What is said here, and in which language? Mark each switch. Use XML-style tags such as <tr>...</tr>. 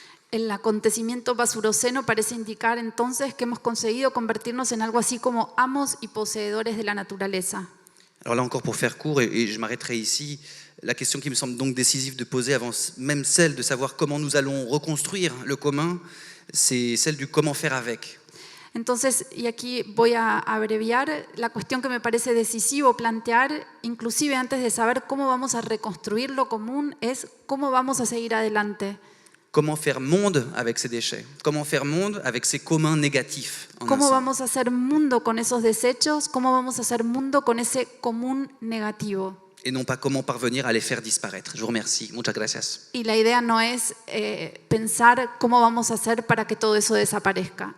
<es>El acontecimiento basuroceno parece indicar entonces que hemos conseguido convertirnos en algo así como amos y poseedores de la naturaleza.</es> <fr>Alors là encore pour faire court, et je m'arrêterai ici, la question qui me semble donc décisive de poser avant même celle de savoir comment nous allons reconstruire le commun, c'est celle du comment faire avec.</fr> <es>Entonces, y aquí voy a abreviar, la cuestión que me parece decisivo plantear, inclusive antes de saber cómo vamos a reconstruir lo común, es cómo vamos a seguir adelante.</es> <fr>Comment faire monde avec ces déchets? Comment faire monde avec ces communs négatifs?</fr> <es>¿Cómo vamos a hacer mundo con esos desechos? ¿Cómo vamos a hacer mundo con ese común negativo?</es> <fr>Et non pas comment parvenir à les faire disparaître. Je vous remercie.</fr> <es>Muchas gracias. Y la idea no es pensar cómo vamos a hacer para que todo eso desaparezca.</es>